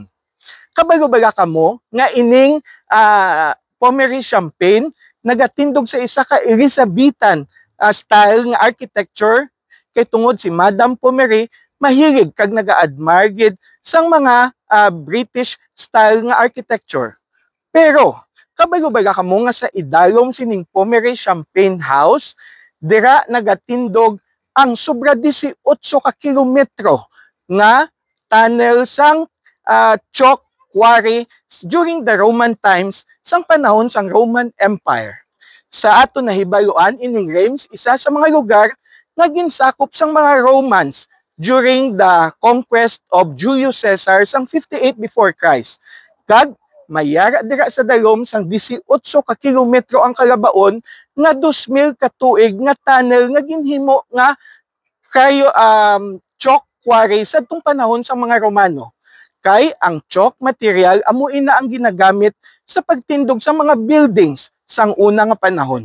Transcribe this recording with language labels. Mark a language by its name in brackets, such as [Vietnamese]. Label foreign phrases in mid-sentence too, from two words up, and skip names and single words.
[Hiligaynon] Kabalo-bala kamo nga ining Pommery Champagne nagatindog sa isa ka [English] Elizabethan style [Hiligaynon] nga architecture kay tungod si Madame Pommery mahilig kag naga-admire gid sang mga [English] British style [Hiligaynon] nga architecture. Pero kabalo-bala kamo nga sa idalom sining Pommery Champagne House dira nagatindog ang sobra 18 ka kilometro nga tunnel sang [English] chalk quarry during the Roman times [Hiligaynon] sang panahon sang Roman Empire. Sa ato nahibaluan ining Reims isa sa mga lugar nga ginsakop sang mga Romans [English] during the conquest of Julius Caesar [Hiligaynon] sang 58 [English] before Christ. [Hiligaynon] Kag mayara dira sa dalom sang 18 ka kilometro ang kalabaon nga 2,000 ka tuig nga tunnel nga ginhimo nga kayo [English] chalk quarry [Hiligaynon] sadtong panahon sa mga Romano. Kay ang [English] chalk material [Hiligaynon] amo ina ang ginagamit sa pagtindog sa mga buildings sang una nga panahon.